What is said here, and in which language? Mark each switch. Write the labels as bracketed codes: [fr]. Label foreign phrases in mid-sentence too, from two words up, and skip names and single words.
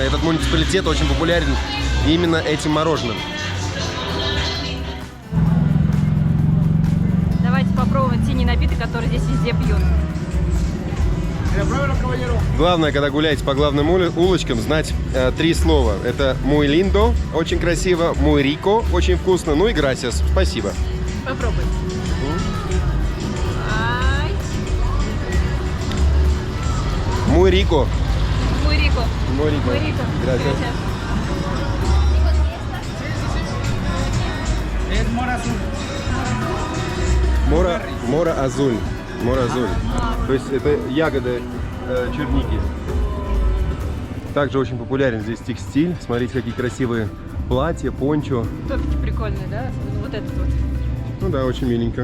[ru] Этот муниципалитет очень популярен именно этим мороженым. Давайте попробуем синий напиток, который здесь везде пьют. Главное, когда гуляете по главным улочкам, знать 3 слова. [es] Это muy lindo, [ru] очень красиво, [es] muy rico, [ru] очень вкусно, ну и gracias, спасибо. Попробуй. Ай. [es] Muy rico. Muy rico. Muy rico. Muy rico. Gracias. Es mora azul. Mora azul. Mora azul. [ru] То есть это ягоды черники. Также очень популярен здесь текстиль. Смотрите, какие красивые платья, пончо. Топики прикольные, да? Вот этот вот. Ну да, очень миленько.